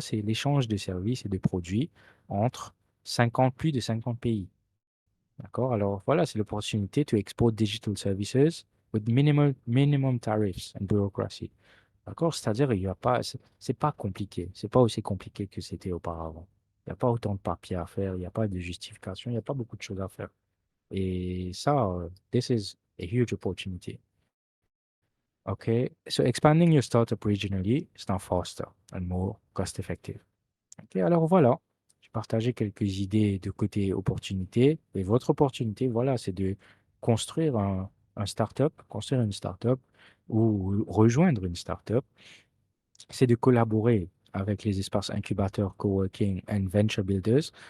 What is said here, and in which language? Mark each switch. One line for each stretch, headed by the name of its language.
French: C'est l'échange de services et de produits entre plus de 50 pays. D'accord? Alors, voilà, c'est l'opportunité
English: to export digital services with minimum tariffs and bureaucracy.
French: D'accord? C'est-à-dire, il y a pas, c'est pas compliqué. C'est pas aussi compliqué que c'était auparavant. Il n'y a pas autant de papiers à faire, il n'y a pas de justification, il n'y a pas beaucoup de choses à faire. Et ça,
English: this is a huge opportunity. Okay? So expanding your startup regionally is now faster and more cost effective.
French: Ok, alors voilà, j'ai partagé quelques idées de côté opportunité. Et votre opportunité, voilà, c'est de construire un startup, construire une startup ou rejoindre une startup, c'est de collaborer. avec les espaces incubateurs,
English: coworking and venture builders.